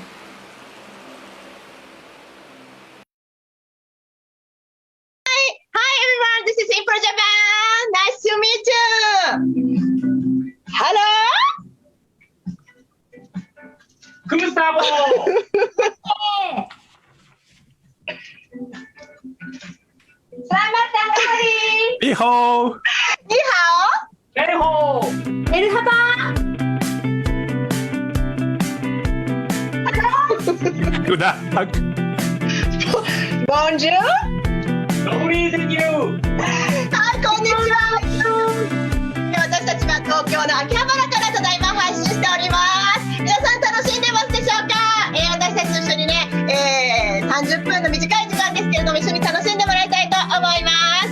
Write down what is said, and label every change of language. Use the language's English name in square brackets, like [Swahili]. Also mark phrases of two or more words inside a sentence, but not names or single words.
[English] Hi everyone, this is Impro Japan. Nice to meet you. Hello? Gustavo! [Indonesian] Selamat datang kembali. [Chinese] Ni hao. Ni hao. [English] Hey ho! [Turkish] Merhaba. [English] Good luck. [French] Bonjour. [English] No reason you! [Japanese] はい、こんにちは。私たちは東京の秋葉原からただいま配信しております。皆さん楽しんでますでしょうか？私たちと一緒にね、30分の短い時間ですけれども一緒に楽しんでもらいたいと思います。